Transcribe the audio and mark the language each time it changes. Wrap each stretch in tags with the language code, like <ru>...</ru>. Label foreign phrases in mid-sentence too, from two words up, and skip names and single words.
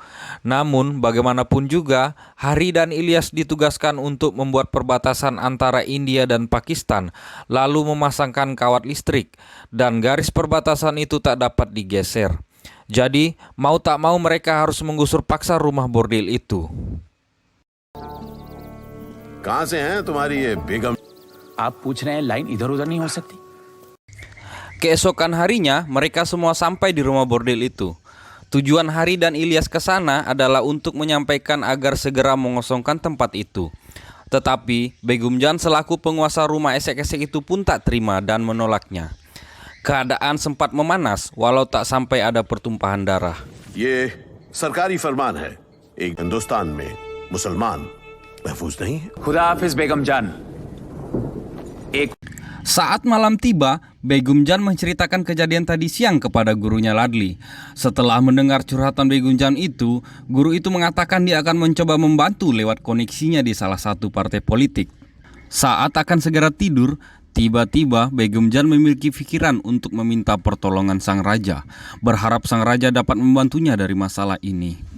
<id>Namun bagaimanapun juga, Hari dan Ilyas ditugaskan untuk membuat perbatasan antara India dan Pakistan, lalu memasangkan kawat listrik, dan garis perbatasan itu tak dapat digeser. Jadi, mau tak mau mereka harus menggusur paksa rumah bordil itu.</id> <hi>कहां से हैं तुम्हारी ये बेगम? आप पूछ रहे हैं लाइन इधर उधर नहीं हो सकती?</hi> <id>Keesokan harinya, mereka semua sampai di rumah bordil itu. Tujuan Hari dan Ilyas ke sana adalah untuk menyampaikan agar segera mengosongkan tempat itu. Tetapi, Begum Jan selaku penguasa rumah esek-esek itu pun tak terima dan menolaknya. Keadaan sempat memanas walau tak sampai ada pertumpahan darah.</id> <hi>ये सरकारी फरमान है। एक हिंदुस्तान में मुसलमान महफूज नहीं है। खुदा हाफिज बेगम जान। एक</hi> <id>Saat malam tiba, Begum Jan menceritakan kejadian tadi siang kepada gurunya Ladli. Setelah mendengar curhatan Begum Jan itu, guru itu mengatakan dia akan mencoba membantu lewat koneksinya di salah satu partai politik. Saat akan segera tidur, tiba-tiba Begum Jan memiliki pikiran untuk meminta pertolongan sang raja, berharap sang raja dapat membantunya dari masalah ini.</id>